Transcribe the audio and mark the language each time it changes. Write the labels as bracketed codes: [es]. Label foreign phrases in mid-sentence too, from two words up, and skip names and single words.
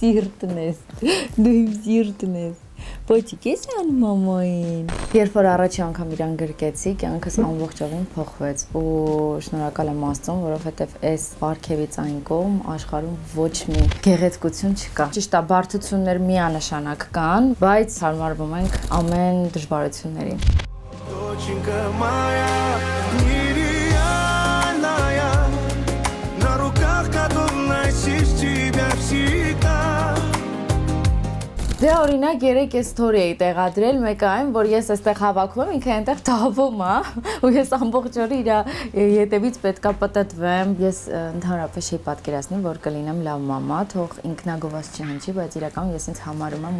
[hy] սիրտն ես։ Պոչիկ ես անում մամային։ Երբ որ առաջի անգամ իրան գրկեցի, կյանքս ամբողջովին փոխվեց ու շնորհակալ եմ Աստծուն, որովհետև այս պարգևից այն կողմ աշխարհում ոչ մի գեղեցկություն չկա։ Ճիշտ է, բարդություններ միանշանակ կան, բայց հարմարվում ենք ամեն դժվարություններին։ [ru] На руках, которых носишь тебя [hy] Դրա օրինակ երեք story էի տեղադրել, մեկը այն, որ ես այստեղ հավաքվում եմ, ինքը այնտեղ դավում է, ու ես ամբողջ օրը իր ետևից պետքա պատտվեմ։ Ես ընդհանրապես չի պատկերացնի, որ կլինեմ լավ մամա, թող ինքնագովաց չհնչի, բայց իրականում ես ինձ համարում եմ